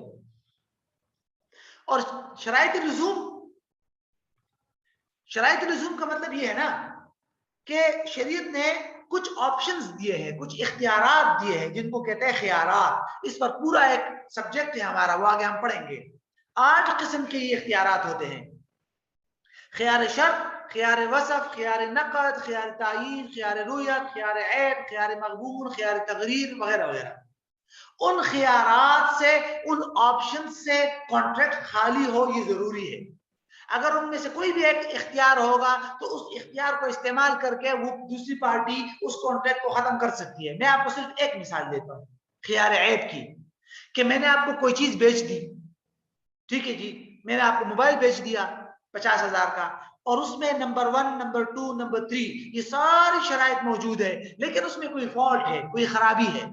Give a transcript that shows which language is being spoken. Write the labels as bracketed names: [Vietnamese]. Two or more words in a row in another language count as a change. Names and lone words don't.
[Urdu] اور شرائط لزوم کا مطلب یہ ہے نا کہ شریعت نے کچھ آپشنز دیے ہیں، کچھ اختیارات دیے ہیں جن کو کہتے ہیں خیارات. اس پر پورا ایک سبجیکٹ ہے ہمارا، وہ آگے ہم پڑھیں گے. 8 قسم کے یہ اختیارات ہوتے ہیں: خیار شرط، خیار وصف، خیار نقد، خیار تعیین، خیار رویت، خیار عیب، خیار مقبول، خیار تغریر وغیرہ وغیرہ. ان خیارات سے، ان آپشن سے کانٹریکٹ خالی ہو یہ ضروری ہے. اگر ان میں سے کوئی بھی ایک اختیار ہوگا تو اس اختیار کو استعمال کر کے وہ دوسری پارٹی اس کانٹریکٹ کو ختم کر سکتی ہے. میں آپ کو صرف ایک مثال دیتا ہوں خیار عیب کی، کہ میں نے آپ کو کوئی چیز بیچ دی، ٹھیک ہے جی، میں نے آپ کو موبائل بیچ دیا 50,000 کا، اور اس میں نمبر 1، نمبر 2، نمبر 3 یہ ساری شرائط موجود ہے، لیکن اس میں کوئی فالٹ ہے، کوئی خرابی ہے.